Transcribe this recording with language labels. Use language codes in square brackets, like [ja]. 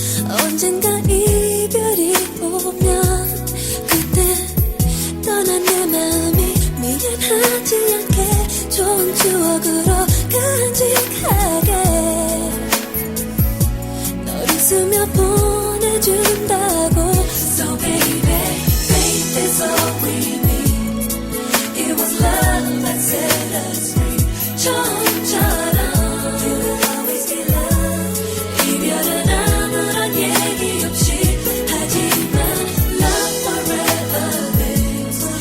[ko] 언젠가 이별이 오면 그때 떠난 내 마음이 미안하지 않게 좋은 추억으로 간직하게 널 웃으며 보내준다고 [en] So baby, faith is all we need. It was love that set us free. [ko] 처음처럼 [en] you will always be loved. [ko] 이별은 아무런 얘기 없이 하지만 [en] love forever lives.